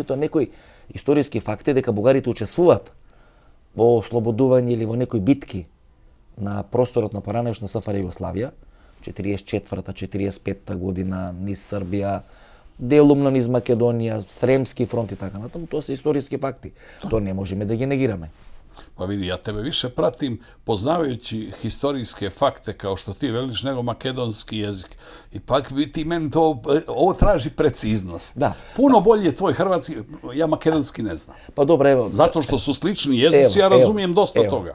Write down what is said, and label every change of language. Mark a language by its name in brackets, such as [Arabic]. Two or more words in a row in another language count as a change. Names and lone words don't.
[Macedonian] Меѓутоа некои историски факти дека бугарите учествуваат во ослободување или во некои битки на просторот на поранешна СФР Југославија, 44-45 година низ Србија, делумно низ Македонија, Сремски фронт и така натаму, тоа се историски факти. Тоа не можеме да ги негираме. [Croatian] Pa vidi, ja tebe više pratim poznavajući historijske fakte kao što ti veliš nego makedonski jezik. I pak ti meni to, ovo traži preciznost. Da. Puno bolje je tvoj hrvatski, ja makedonski ne znam. Pa dobro, evo. Zato što su slični jezici, ja razumijem dosta toga.